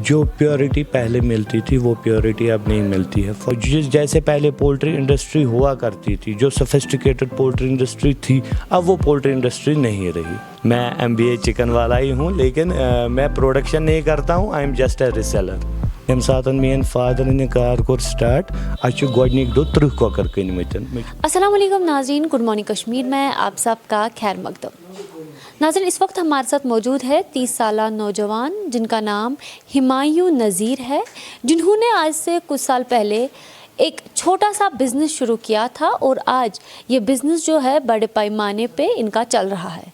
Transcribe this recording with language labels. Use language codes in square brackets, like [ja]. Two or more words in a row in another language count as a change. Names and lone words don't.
[ur] جو پیورٹی پہلے ملتی تھی وہ پیورٹی اب نہیں ملتی ہے. جیسے پہلے [en] poultry industry [ur] ہوا کرتی تھی, جو [en] sophisticated poultry industry [ur] تھی, اب وہ [en] poultry industry [ur] نہیں رہی. میں MBA چکن والا ہی ہوں, لیکن میں پروڈکشن نہیں کرتا ہوں. [en] I'm just a reseller. [ks] ییٚمہِ ساتہٕ میٛٲنۍ فادرن یہِ کار کوٚر سٹارٹ, اَسہِ چھِ گۄڈنِکۍ دۄہ 30 کۄکر کٕنۍمٕتۍ. [ar] السلام علیکم [ur] ناظرین, گڈ مارننگ کشمیر میں آپ سب کا خیر مقدم. ناظرین, اس وقت ہمارے ساتھ موجود ہے 30 سالہ نوجوان جن کا نام ہمایوں نذیر ہے, جنہوں نے آج سے کچھ سال پہلے ایک چھوٹا سا بزنس شروع کیا تھا اور آج یہ بزنس جو ہے بڑے پیمانے پہ ان کا چل رہا ہے.